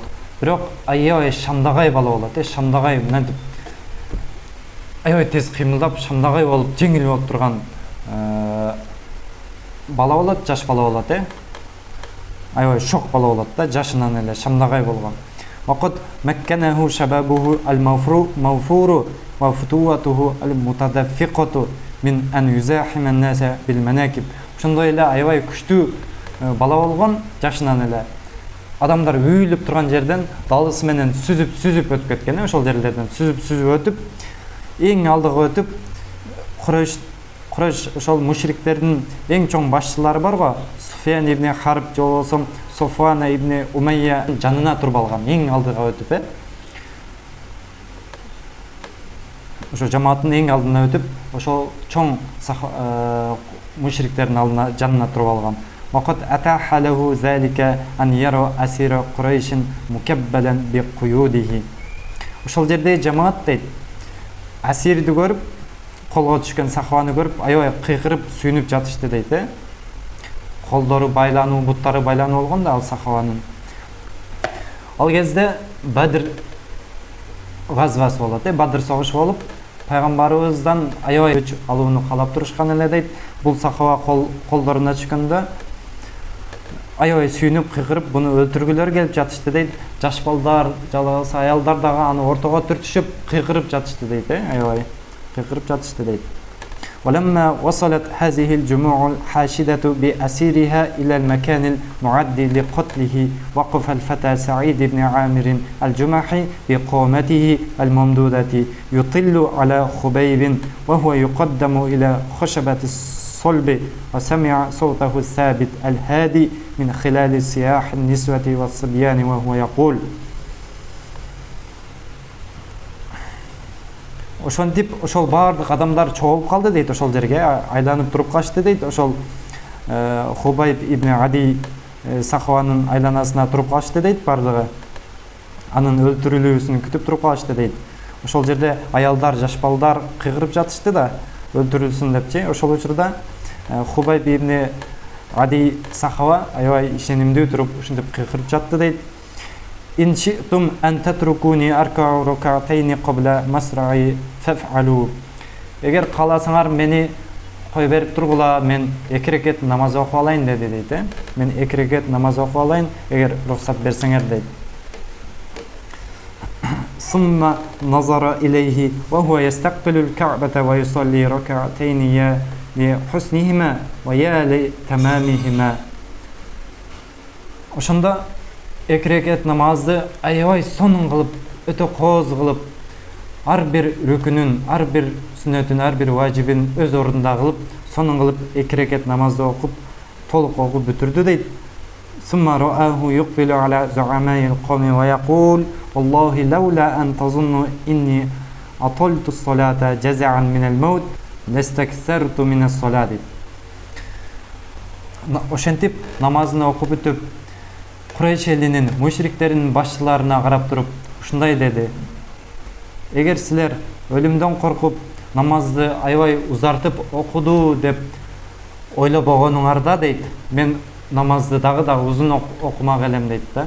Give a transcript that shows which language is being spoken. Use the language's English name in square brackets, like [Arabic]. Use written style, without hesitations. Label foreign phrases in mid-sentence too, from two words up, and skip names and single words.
[Kyrgyz] Бирок аябай шамдагай бала болот, шамдагай мынтип аябай тез кыймылдап, шамдагай болуп, жеңил болуп турган бала болот, жаш бала болот, аябай шок бала болот да, жашынан эле шамдагай болгон. [Arabic] وقد مكنه شبابه الموفور وفتوته المتدفقة من أن يزاحم الناس بالمناكب. [Kyrgyz] Ошондой эле аябай күчтүү бала болгон, жашынан эле адамдар үйүлүп турган жерден далысы менен сүзүп өтүп кеткен, ошол жерлерден сүзүп өтүп, эң алдыга өтүп, Курайш ошол мушриктердин эң чоң башчылары бар го, Суфян ибн Харб же болсо Софван ибн Умайя жанына туруп алган, эң алдыга өтүп, ошо жамааттын эң алдына өтүп, ошол чоң мушриктердин алдына жанына туруп алган. [Arabic] وقد أتاح له ذلك أن يرى أسير قريش مكبلا بقيوده. [Kyrgyz] Ошол жерде жамаат дейт, асирди көрүп, колго түшкөн сахабаны көрүп, аябай кыйкырып, сүйүнүп жатышты дейт. Колдору байлануу, буттары байлануу болгон да ал сахабанын. Ал кезде Бадр газвасы болот, Бадр согушу болуп, пайгамбарыбыздан аябай күч алууну каалап турушкан эле дейт. Бул сахаба колдоруна түшкөндө аябай сүйүнүп, кыйкырып, буну өлтүргүлөр келип жатышты дейт. Жаш балдар, жалгыз аялдар дагы аны ортого түртүшүп, кыйкырып жатышты дейт, аябай кыйкырып жатышты дейт. [Arabic] ولما وصلت هذه الجموع الحاشدة بأسيرها إلى المكان المعد لقتله وقف الفتى سعيد بن عامر الجمحي بقومته الممدودة يطل على خبيب وهو يقدم إلى خشبة الصلب وسمع صوته الثابت الهادي من خلال سياح النسوة والصبيان وهو يقول. [Kyrgyz] Ошентип, ошол баардык адамдар чогулуп калды дейт, ошол жерге айланып туруп калышты дейт. Ошол Хубайб ибн Ади сахабанын айланасына туруп калышты дейт, баардыгы. Анын өлтүрүлүүсүн күтүп туруп калышты дейт. Ошол жерде аялдар, жаш балдар кыйгырып жатышты да, өлтүрүлсүн депчи. Ошол учурда Хубайб ибн Ади сахаба аябай ишенимдүү туруп ушинтип кыйкырып жатты дейт. [Arabic] إن شئتم أن تتركوني أركع ركعتين قبل مصرعي فافعلوا. [Kyrgyz] Эгер кааласаңар мени кой берип тургула, мен 2 рекет намаз окуп алайын деди дейт. Мен 2 рекет намаз окуп алайын, эгер рухсат берсеңер дейт. [Arabic] ثم نظر إليه وهو يستقبل الكعبة ويصلي ركعتين يا لحسنهما ويا لتمامهما. [Kyrgyz] Ошондо 2 рекет намазды аябай сонун кылып, өтө кооз кылып, ар бир рүкүнүн, ар бир сүннөтүн, ар бир важибин өз ордунда кылып, сонун кылып 2 рекет намазды окуп, толук окуп бүтүрдү дейт. [Arabic] ثم رآه يقبل على زعماء القوم ويقول والله لولا أن تظن إني أطلت الصلاة جزعا من الموت لاستكثرت من الصلاة. [Kyrgyz] Ошентип намазын окуп бүтүп, Курайш элинин, мушриктеринин башчыларына карап туруп, ушундай деди: эгер силер өлүмдөн коркуп, намазды аябай узартып окуду деп ойлобогонуңарда дейт, мен намазды дагы узун окумак элем дейт да.